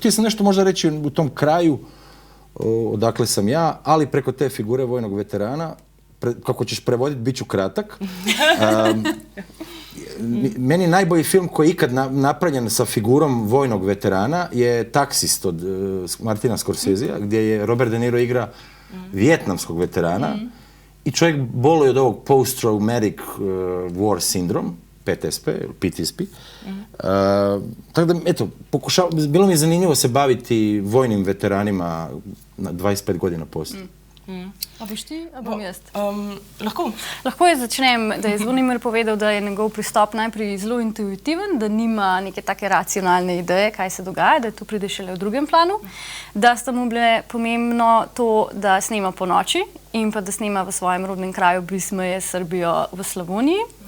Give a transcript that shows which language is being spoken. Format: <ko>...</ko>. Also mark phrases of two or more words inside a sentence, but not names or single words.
<hr>Htio sam nešto možda reći u tom kraju odakle sam ja, ali preko te figure vojnog veterana, kako ćeš prevoditi, bit ću kratak. Meni najbolji film koji je ikad napravljen sa figurom vojnog veterana je Taksist od Martina Scorsesea, gdje je Robert De Niro igra vijetnamskog veterana i čovjek boluje od ovog</hr> <en>post-traumatic war syndrome,</en> <hr>PTSP. Tako da, eto, bilo mi je zanimljivo se baviti vojnim veteranima na 25 godina poslije.</hr> <sl>A boš ti, a bom jaz? Lahko. Lahko jaz začnem, da je Zvonimir povedal, da je njegov pristop najprej zelo intuitiven, da nima neke take racionalne ideje, kaj se dogaja, da to pride šele v drugem planu, da sta mu bile pomembno to, da snema po noči in pa da snema v svojem rodnem kraju blizu meje s Srbijo v Slavoniji.</sl>